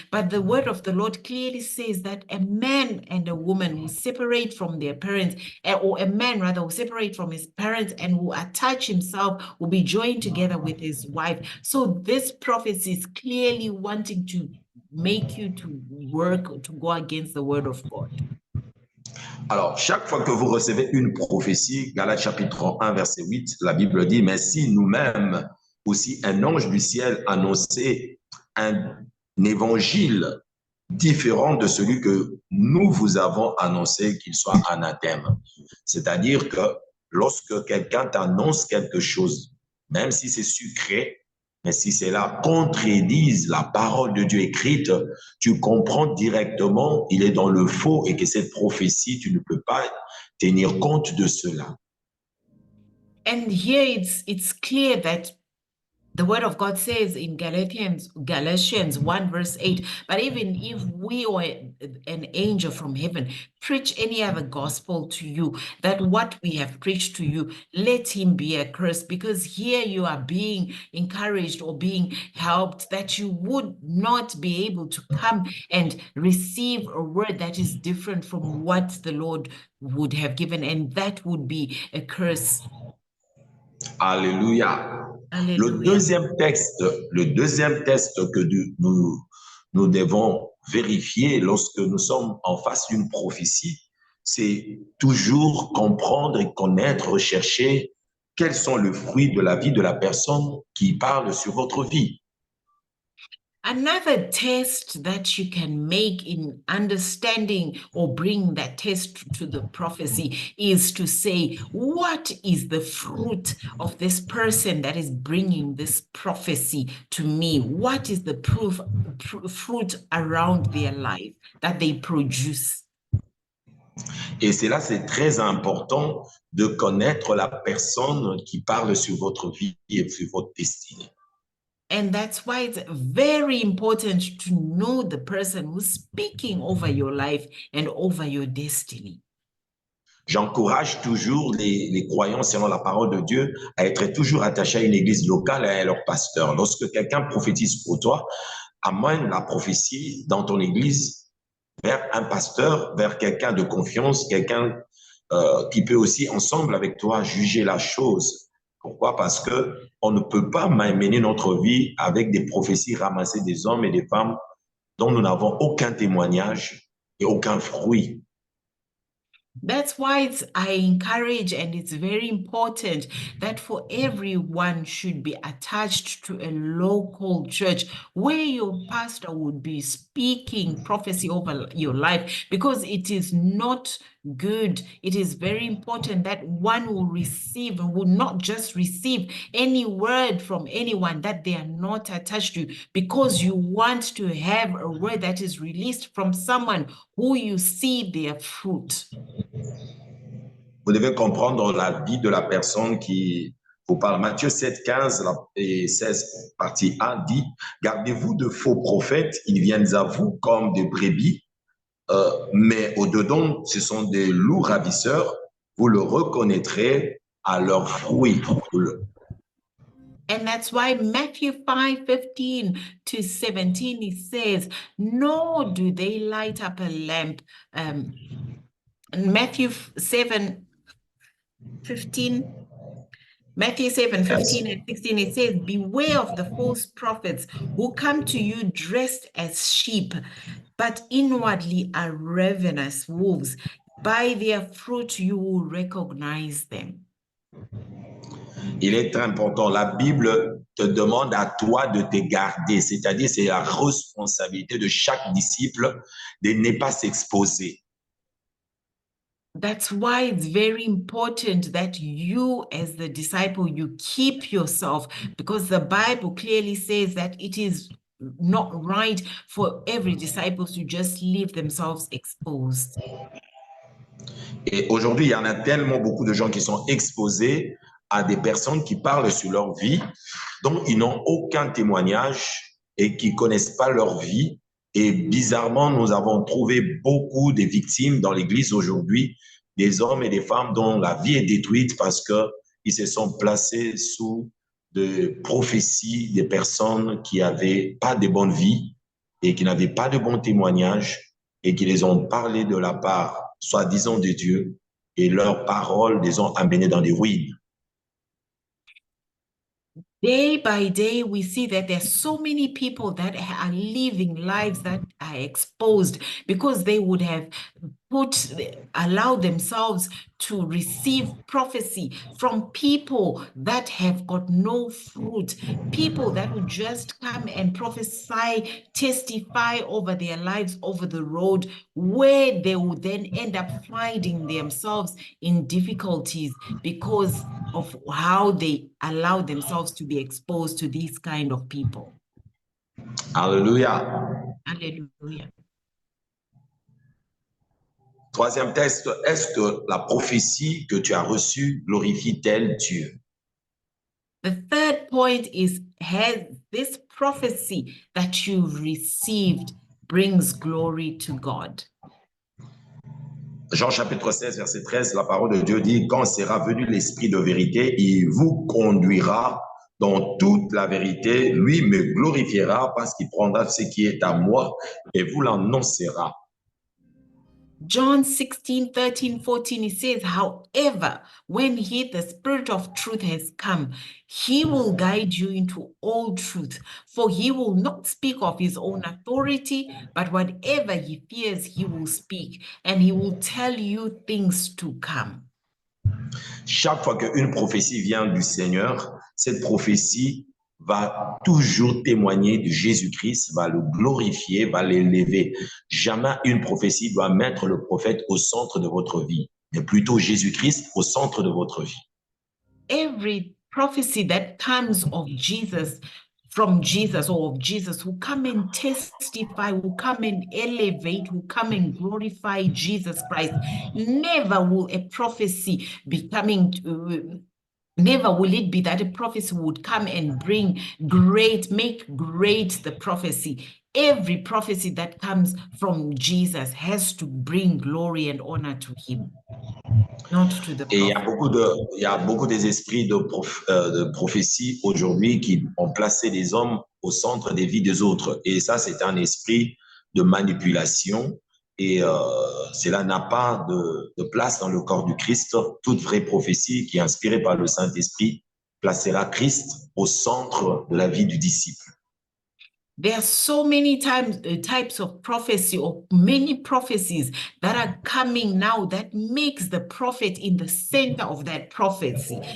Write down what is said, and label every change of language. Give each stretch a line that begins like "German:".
English: But the word of the Lord clearly says that a man and a woman will separate from their parents, or a man rather will separate from his parents and will attach himself, will be joined together with his wife. So this prophecy is clearly wanting to make you to work, to go against the word of God.
French: Alors, chaque fois que vous recevez une prophétie, Galates chapitre 1, verset 8, la Bible dit, mais si nous-mêmes, aussi un ange du ciel annonçait un évangile différent de celui que nous vous avons annoncé, qu'il soit anathème. C'est-à-dire que lorsque quelqu'un t'annonce quelque chose, même si c'est sucré, mais si cela contredise la parole de Dieu écrite, tu comprends directement il est dans le faux et que cette prophétie, tu ne peux pas tenir compte de cela.
English: And here it's clear that the word of God says in Galatians 1 verse 8, but even if we or an angel from heaven preach any other gospel to you, that what we have preached to you, let him be accursed, because here you are being encouraged or being helped that you would not be able to come and receive a word that is different from what the Lord would have given, and that would be a curse.
French: Alléluia. Alléluia. Le deuxième test que nous devons vérifier lorsque nous sommes en face d'une prophétie, c'est toujours comprendre et connaître, rechercher quels sont les fruits de la vie de la personne qui parle sur votre vie.
English: Another test that you can make in understanding or bring that test to the prophecy is to say, what is the fruit of this person that is bringing this prophecy to me? What is the fruit around their life that they produce?
French: Et c'est là, c'est très important de connaître la personne qui parle sur votre vie et sur votre destinée.
English: And that's why it's very important to know the person who's speaking over your life and over your destiny.
French: J'encourage toujours les croyants selon la parole de Dieu à être toujours attachés à une église locale et à leur pasteur. Lorsque quelqu'un prophétise pour toi, amène la prophétie dans ton église vers un pasteur, vers quelqu'un de confiance, quelqu'un qui peut aussi ensemble avec toi juger la chose. Pourquoi? Parce que on ne peut pas mener notre vie avec des prophéties ramassées des hommes et des femmes dont nous n'avons aucun témoignage et aucun fruit.
English: That's why I encourage, and it's very important that for everyone should be attached to a local church where your pastor would be speaking prophecy over your life, because it is not good. It is very important that one will receive and will not just receive any word from anyone that they are not attached to, because you want to have a word that is released from someone who you see their fruit.
French: Vous devez comprendre la vie de la personne qui vous parle. Matthieu 7, 15 et 16, partie 1, dit « Gardez-vous de faux prophètes, ils viennent à vous comme des brebis, mais au-dedans, ce sont des loups ravisseurs. Vous le reconnaîtrez à leurs fruits. »
English: And that's why Matthew 5:15 to 17, it says, nor do they light up a lamp. Matthew 7:15 and 16, it says, beware of the false prophets who come to you dressed as sheep, but inwardly are ravenous wolves. By their fruit, you will recognize them.
French: Il est très important. La Bible te demande à toi de te garder, c'est-à-dire c'est la responsabilité de chaque disciple de ne pas s'exposer.
English: That's why it's very important that you, as the disciple, you keep yourself, because the Bible clearly says that it is not right for every disciple to just leave themselves exposed.
French: Et aujourd'hui, il y en a tellement beaucoup de gens qui sont exposés à des personnes qui parlent sur leur vie, dont ils n'ont aucun témoignage et qui ne connaissent pas leur vie. Et bizarrement, nous avons trouvé beaucoup de victimes dans l'Église aujourd'hui, des hommes et des femmes dont la vie est détruite parce qu'ils se sont placés sous de prophéties des personnes qui n'avaient pas de bonne vie et qui n'avaient pas de bons témoignages et qui les ont parlé de la part, soi-disant, de Dieu, et leurs paroles les ont amenés dans des ruines.
English: Day by day, we see that there's so many people that are living lives that are exposed because they would have allowed themselves to receive prophecy from people that have got no fruit, people that would just come and prophesy, testify over their lives over the road, where they would then end up finding themselves in difficulties because of how they allow themselves to be exposed to these kind of people.
French: Alléluia.
English: Hallelujah.
French: Troisième texte, est-ce que la prophétie que tu as reçue glorifie-t-elle Dieu?
English: The third point is, has this prophecy that you've received brings glory to God?
French: Jean chapitre 16, verset 13, la parole de Dieu dit, quand sera venu l'Esprit de vérité, il vous conduira dans toute la vérité, lui me glorifiera parce qu'il prendra ce qui est à moi et vous l'annoncera.
English: John 16, 13, 14, it says, however, when he, the Spirit of truth, has come, he will guide you into all truth, for he will not speak of his own authority, but whatever he fears, he will speak, and he will tell you things to come.
French: Chaque fois qu'une prophétie vient du Seigneur, cette prophétie va toujours témoigner de Jésus-Christ, va le glorifier, va l'élever. Jamais une prophétie doit mettre le prophète au centre de votre vie, mais plutôt Jésus-Christ au centre de votre vie.
English: Every prophecy that comes of Jesus, from Jesus or of Jesus, will come and testify, will come and elevate, will come and glorify Jesus Christ. Never will a prophecy be coming to, never will it be that a prophecy would come and make great the prophecy. Every prophecy that comes from Jesus has to bring glory and honor to him, not to the prophet.
French: Et il y a beaucoup des esprits de prophétie aujourd'hui qui ont placé les hommes au centre des vies des autres. Et ça, c'est un esprit de manipulation. Et cela n'a pas de place dans le corps du Christ. Toute vraie prophétie qui est inspirée par le Saint-Esprit placera Christ au centre de la vie du disciple.
English: There are so many types of prophecy, or many prophecies that are coming now that makes the prophet in the center of that prophecy.